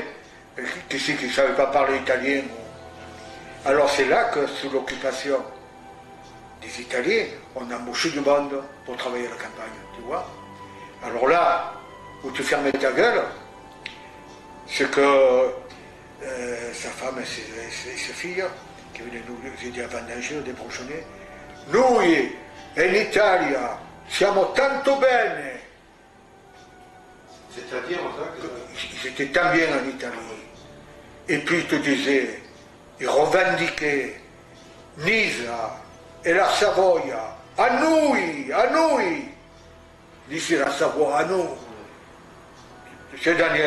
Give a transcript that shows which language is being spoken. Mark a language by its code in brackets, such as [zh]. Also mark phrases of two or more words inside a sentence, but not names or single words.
[fr] Et qui c'est qui ne savait pas parler italien? Alors c'est là que, sous l'occupation des Italiens, on a embauché du monde pour travailler à la campagne, tu vois. Alors là, où tu fermais ta gueule, c'est que sa femme et ses filles, qui venaient nous aider à vendanger, à débrochonner, [it] noi in Italia siamo tanto bene. [fr] C'est-à-dire, ils étaient tant bien en Italie. Et puis ils te disaient, ils revendiquaient Nisa et la Savoia, à nous. D'ici la Savoie, à nous. C'est Daniel.